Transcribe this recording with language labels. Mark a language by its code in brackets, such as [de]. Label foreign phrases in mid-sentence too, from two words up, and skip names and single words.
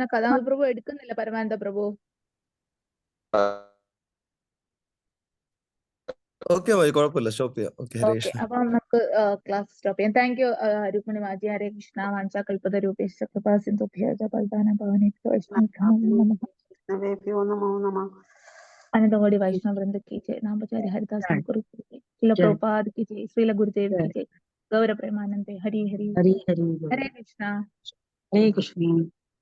[ml] കഥാനന്ദ പ്രഭു എടുക്കുന്നില്ല പരമാനന്ദ പ്രഭു. ഓക്കെ, കുഴപ്പമില്ല, സ്റ്റോപ്പ് ചെയ്യാം. ഓക്കെ, [sa] हरे कृष्ण. [ml] അപ്പൊ നമുക്ക് ക്ലാസ് സ്റ്റോപ്പ് ചെയ്യാം. [en] thank you [ml] രുക്മിണി മാജി. [sa] हरे कृष्ण. വാഞ്ചാകൽപത രൂപേശ്വ കൃപാ സിന്ധുഭ്യോ ജപൽദാന ഭവനേഭ്യോ [hi] अनंतकोटि वैष्णव वृंद की जय. नामचार्य हरिदास ठाकुर की जय. श्रील प्रभुपाद की जय. श्रील गुरुदेव की जय. गौर प्रेमानंदे. हरि हरि. हरे कृष्णा. हरे कृष्ण.